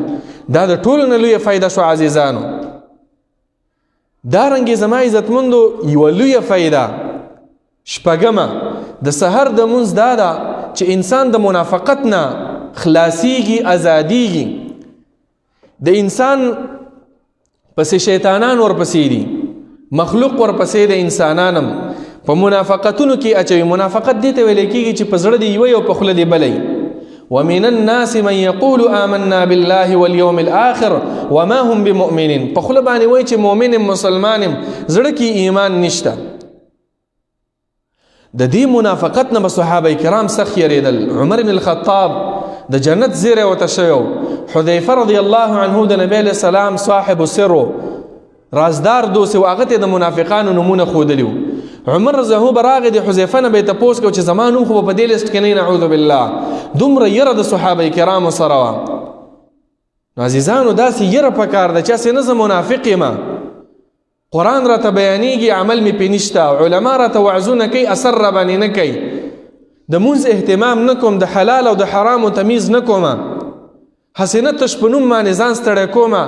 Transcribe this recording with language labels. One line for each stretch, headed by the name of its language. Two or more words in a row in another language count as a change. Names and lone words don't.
Pashto: دا د ټولو نه لویه فایده شو عزیزانو. دارنګې زما عزتمندو یوه لویه فایده شپږمه د سحر د مونځ دا ده چې انسان د منافقت نه خلاصیږي، ازادیږي. د انسان پسې شیطانان ورپسې دي، مخلوق ورپسې د انسانانم په منافقتونو کې اچوي. منافقت دې ته ویل کېږي چې په زړه دې یوه او په خوله دې بلی.
Arabic: ومن الناس من يقول آمنا بالله واليوم الآخر وما هم بمؤمنين.
Pashto: په خوله باندې وایي چې مؤمن یم، مسلمان یم، زړه کې ایمان نشته. د دې منافقت نه به صحابه کرام سخت یریدل. عمر بن الخطاب د جنت زیری ورته شوی. حذیفه
Arabic: رضی الله عنه
Pashto: د نبی
Arabic: علیه السلام
Pashto: صاحب سر و، رازدار دوست و، هغه ته د منافقانو نومونه ښودلي وو. عمر
Arabic: رضی الله عنه
Pashto: راغی د حذیفه نه به یې تپوس کو چې زما نوم خو په دې لیست کې نه،
Arabic: نعوذ بالله.
Pashto: دومره یره د صحابه کرامو سره وه. نو عزیزانو داسې یره پکار ده چې هسې نه زه منافق یم، قرآن راته بیانیږي، عمل مې پې نشته، علما راته وعظونه کوي، اثر را باندې نه کوي، د مونځ اهتمام نه کوم، د حلال او د حرامو تمیز نه کومه، هسې نه تش په نوم باندې ځان ستړی کومه.